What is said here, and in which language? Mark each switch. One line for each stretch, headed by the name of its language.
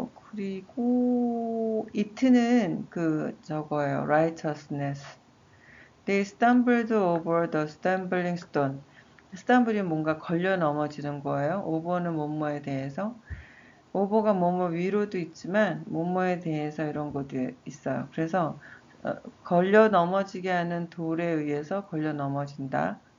Korean: 그리고 it는 저거예요. righteousness.
English: They stumbled over the stumbling stone.
Korean: stumble이 뭔가 걸려 넘어지는 거예요. over는 뭐뭐에 대해서. over가 뭐뭐 위로도 있지만 뭐뭐에 대해서 이런 것도 있어요. 그래서 걸려 넘어지게 하는 돌에 의해서 걸려 넘어진다.